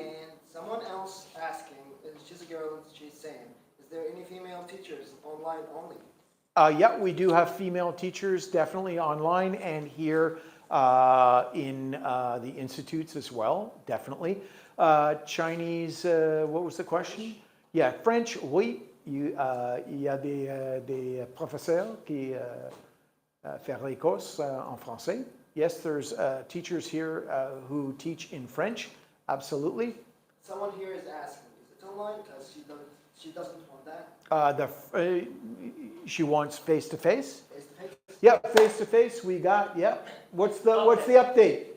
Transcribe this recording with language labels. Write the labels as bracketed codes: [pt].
[en] And someone else asking, she's a girl and she's saying, is there any female teachers online only? Yeah, we do have female teachers definitely online and here in the institutes as well, definitely. Chinese, what was the question? Yeah, French, [fr] oui. Il y a des professeurs qui font les courses en français. [en] Yes, there's teachers here who teach in French, absolutely. Someone here is asking, is it online? Because she doesn't want that. She wants face-to-face? Face-to-face? Yep, face-to-face we got, yep. What's the update?